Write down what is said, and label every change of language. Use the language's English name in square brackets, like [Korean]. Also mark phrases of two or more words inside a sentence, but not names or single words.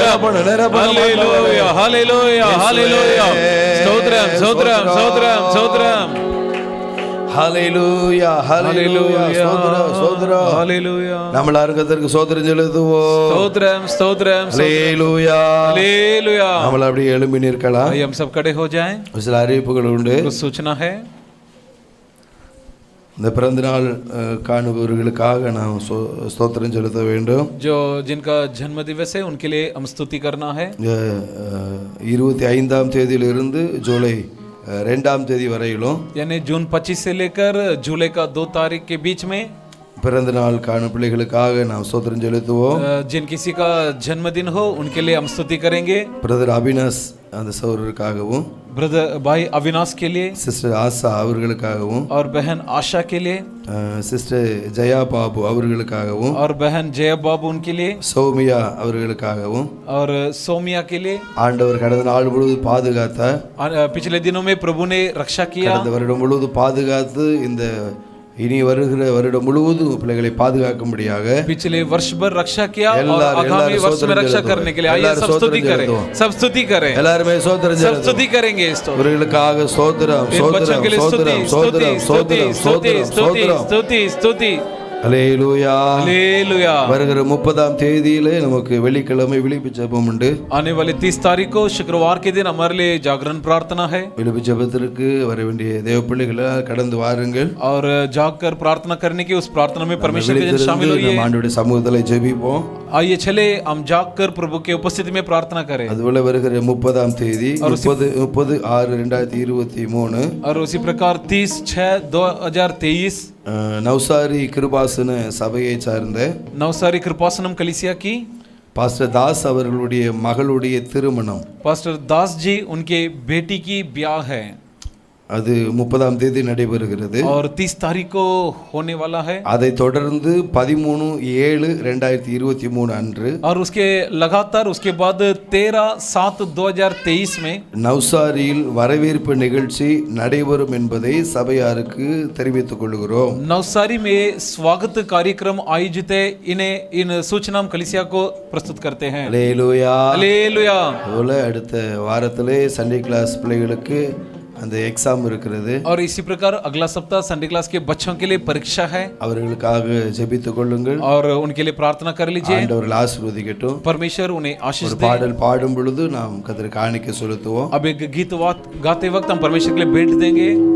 [Tamil] ஹalleluya, ஹalleluya, ஹalleluya. ஸ்தோத்திரம், ஸ்தோத்திரம், ஸ்தோத்திரம், ஸ்தோத்திரம். ஹalleluya, ஹalleluya, ஸ்தோத்திரம், ஸ்தோத்திரம், ஹalleluya. நம்ம எல்லாருக்கும் ஸ்தோத்திரம் செலுத்துவோம். ஸ்தோத்திரம், ஸ்தோத்திரம், ஹalleluya, ஹalleluya. நம்ம அப்படியே எழும்பி நிற்கலாம். [Hindi] हम सब खड़े हो जाएं. [Tamil] சில அறிவிப்புகள் உண்டு. [Hindi] कुछ सूचना है. [Tamil] இந்த பிறந்த நாள் காணுபவர்களுக்காக நாம் ஸ்தோத்திரம் செலுத்த வேண்டும். [Hindi] जो जिनका जन्म दिवस है उनके लिए हम स्तुति करना है. [Tamil] 25ஆம் தேதியிலிருந்து ஜூலை 2ஆம் தேதி வரையிலும், [Hindi] यानी जून 25 से लेकर जुलाई का 2 तारीख के बीच में [Tamil] பிறந்த நாள் காணும் பிள்ளைகளுக்காக நாம் ஸ்தோத்திரம் செலுத்துவோம். [Hindi] जिन किसी का जन्मदिन हो उनके लिए हम स्तुति करेंगे. [Tamil] பிரதர் அபினாஸ் அந்த சகோதரருக்காகவும், [Hindi] ब्रदर भाई अविनाश के लिए, [Tamil] சிஸ்டர் ஆசா அவர்களுக்காகவும், [Hindi] और बहन आशा के लिए, [Tamil] சிஸ்டர் ஜெயா பாபு அவர்களுக்காகவும், [Hindi] और बहन जया बाबू उनके लिए, [Tamil] சௌமியா அவர்களுக்காகவும், [Hindi] और सोमिया के लिए. [Tamil] ஆண்டவர் கடந்த நாள் முழுவதும் பாதுகாத்தார். [Hindi] पिछले दिनों में प्रभु ने रक्षा किया. [Tamil] கடந்த வருடம் முழுவதும் பாதுகாத்து இந்த இனி வருகிற வருடம் முழுவதும் பிள்ளைகளை பாதுகாக்கும்படியாக [Hindi] पिछले वर्ष भर रक्षा किया और आगामी वर्ष में रक्षा करने के लिए आइए सब स्तुति करें, सब स्तुति करें, [Tamil] எல்லாரும் ஸ்தோத்திரம் [Hindi] सब स्तुति करेंगे. [Tamil] அவர்களுக்காக ஸ்தோத்திரம், ஸ்தோத்திரம், ஸ்தோத்திரம், ஸ்தோத்திரம், ஸ்தோத்திரம், ஸ்தோத்திரம், ஸ்தோத்திரம், [Hindi] स्तुति स्तुति. [Tamil] ஹalleluya, [Hindi] हालेलुया. [Tamil] வருகிற 30ஆம் தேதியிலே நமக்கு வெள்ளிக்கிழமை விழிப்பு ஜெபம் உண்டு. [Hindi] आने वाले 30 तारीख को शुक्रवार के दिन हमारे लिए जागरण प्रार्थना है. [Tamil] விழிப்பு ஜெபத்திற்கு வர வேண்டிய தேவ பிள்ளைகளை கடந்து வாருங்கள். [Hindi] और जागकर प्रार्थना करने की उस प्रार्थना में परमेश्वर के जन शामिल होइए. [Tamil] நம்ம ஆண்டவருடைய சமூகத்திலே ஜெபிப்போம். [Hindi] आइए चले हम जागकर प्रभु के उपस्थिति में प्रार्थना करें. [Tamil] அதுபோல வருகிற 30ஆம் தேதி 30/6/2023 [Hindi] और उसी प्रकार 30/6/2023 [Tamil] நௌசாரி கிருபாசன சபையை சார்ந்த [Hindi] नवसारी कृपासनम कलीसिया की [Tamil] பாஸ்டர் தாஸ் அவர்களுடைய மகளுடைய திருமணம் [Hindi] पास्टर दास जी उनके बेटी की ब्याह है. [Tamil] அது 30ஆம் தேதி நடைபெறுகிறது. [Hindi] और 30 तारीख को होने वाला है. [Tamil] அதை தொடர்ந்து 13/7/2023 அன்று [Hindi] और उसके लगातार उसके बाद 13/7/2023 में [Tamil] நவ்சாரியில் வரவேற்பு நிகழ்ச்சி நடைபெறும் என்பதை சபையாருக்கு தெரிவித்துக் கொள்கிறோம். [Hindi] नवसारी में स्वागत कार्यक्रम आयोजित है. इन्हें इन सूचना हम कलीसिया को प्रस्तुत करते हैं. [Tamil] அல்லேலூயா. [Hindi] हालेलुया. [Tamil] அதுபோல அடுத்த வாரத்திலே [English] Sunday class [Tamil] பிள்ளைகளுக்கு அந்த எக்ஸாம் இருக்கிறது. [Hindi] और इसी प्रकार अगला सप्ताह [English] Sunday class [Hindi] के बच्चों के लिए परीक्षा है. [Tamil] அவர்களுக்காக ஜெபித்துக் கொள்ளுங்கள். [Hindi] और उनके लिए प्रार्थना कर लीजिए. [Tamil] ஆண்டவர் ஆசீர்வதிக்கட்டும். [Hindi] परमेश्वर उन्हें आशीष [Tamil] ஒரு [Hindi] दे. [Tamil] பாடல் பாடும் பொழுது நாம் கர்த்தருக்கு காணிக்கை செலுத்துவோம். [Hindi] अब एक गीत गाते वक्त हम परमेश्वर के लिए भेंट देंगे.